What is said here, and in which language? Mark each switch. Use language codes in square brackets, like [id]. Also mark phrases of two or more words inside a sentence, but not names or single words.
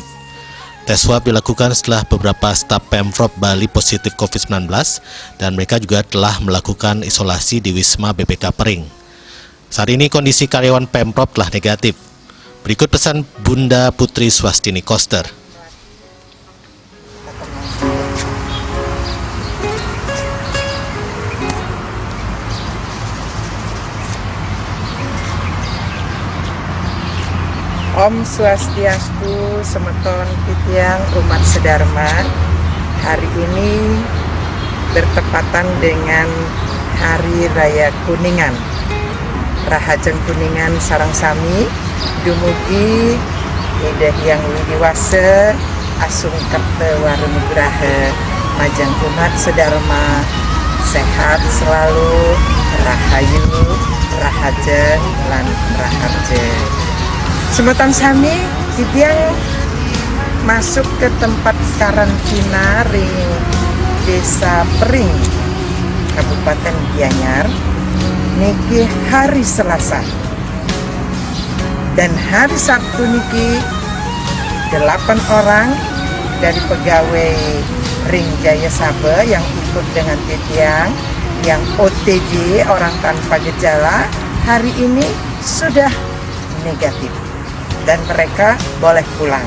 [id] Tes swab dilakukan setelah beberapa staf Pemprov Bali positif COVID-19 dan mereka juga telah melakukan isolasi di Wisma BPK Pering. Saat ini kondisi karyawan Pemprov telah negatif. Berikut pesan Bunda Putri Swastini Koster. [ban] Om Swastiastu, Semeton Titiang umat sedharma. [id] Hari ini bertepatan dengan Hari Raya Kuningan. [ban] Rahajeng Kuningan sareng sami dumugi Ida Hyang Widiwase Asung Kerta Warunugraha majang umat sedharma [id] sehat selalu, [ban] rahayu, rahajeng lan raharja. Semeton sami titiang [id] masuk ke tempat karantina ring Desa Pering, Kabupaten Gianyar niki hari Selasa. Dan hari Sabtu niki 8 orang dari pegawai Ring Jaya Sabe yang ikut dengan titiang yang OTG orang tanpa gejala hari ini sudah negatif dan mereka boleh pulang.